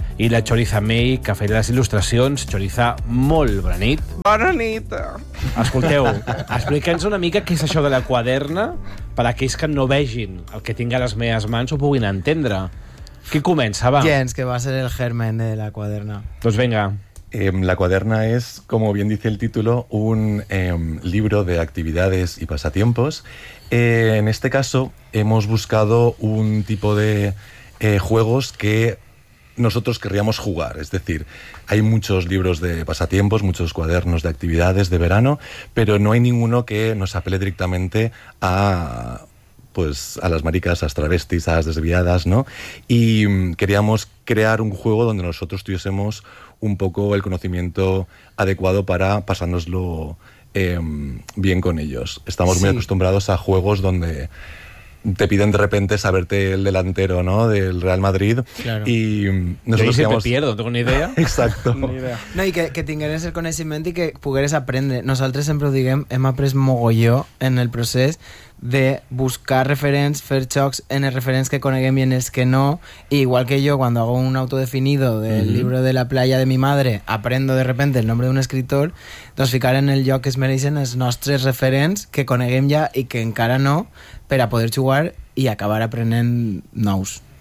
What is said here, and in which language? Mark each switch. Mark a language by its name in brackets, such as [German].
[Catalan] I la Choriza May, que feia les il·lustracions. Choriza, molt bona nit. Bona nit. Escolteu, explica'ns una mica què és això de La Quaderna, per a aquells que no vegin el que tinc a les meves mans ho puguin entendre. Qui comença, va? Jens, que va ser el germen de La Quaderna. Doncs venga. [Spanish] La Quaderna es, como bien dice el título, un libro de actividades y pasatiempos. En este caso, hemos buscado un tipo de juegos que nosotros querríamos jugar. Es decir, hay muchos libros de pasatiempos, muchos cuadernos de actividades de verano, pero no hay ninguno que nos apele directamente a, pues, a las maricas, a las travestis, a las desviadas, ¿no? Y queríamos crear un juego donde nosotros tuviésemos un poco el conocimiento adecuado para pasárnoslo bien con ellos. Estamos muy acostumbrados a juegos donde te piden de repente saberte el delantero, ¿no?, del Real Madrid. Claro. Y nosotros siempre pierdo, tengo ni idea. Exacto. Ni idea. [Catalan] No, y que tingueres el conocimiento y que pugueres aprender. [Spanish] Nosotros siempre lo [Catalan] diguem, hem après mogolló en el proceso de buscar referents, fer xocs en els referents que coneguem i en els que no. I igual que jo, quan hago un autodefinido del llibre de la playa de mi madre, [Spanish] aprendo de repente el nombre [Catalan] d'un escritor, doncs ficar en el lloc que es mereixen els nostres referents que coneguem ja i que encara no, per a poder jugar i acabar aprenent nous.